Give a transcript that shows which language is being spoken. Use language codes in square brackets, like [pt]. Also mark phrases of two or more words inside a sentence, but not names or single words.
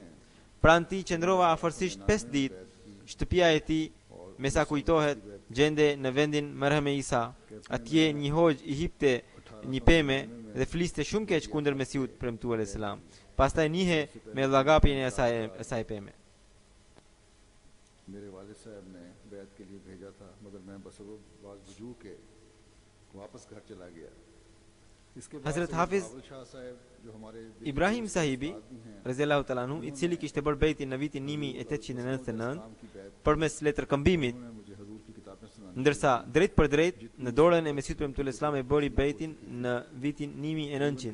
[sq] Pranë tij qëndrova afërsisht 5 ditë. Shtëpia e tij, me sa kujtohet, gjende në vendin Merhem Isa. Atje një hoxh i hipte një pemë dhe fliste shumë keq kundër Mesiut premtuar e selam. Pastaj nihe me llagapjen e asaj pemë. [ur] میرے والد صاحب نے بیعت کے لیے بھیجا تھا مگر میں بسبب بعض وجوہ کے واپس گھر چلا گیا. [sq] Hazrat Hafiz Ibrahim Sahibi [ar] رضي الله تعالى عنه, [sq] i cili kishte bërë bejtin në vitin 1899 përmes letërkëmbimit, ndërsa drejt për drejt në dorën e Mesiut premtuar Islam e bëri bejtin në vitin 1900.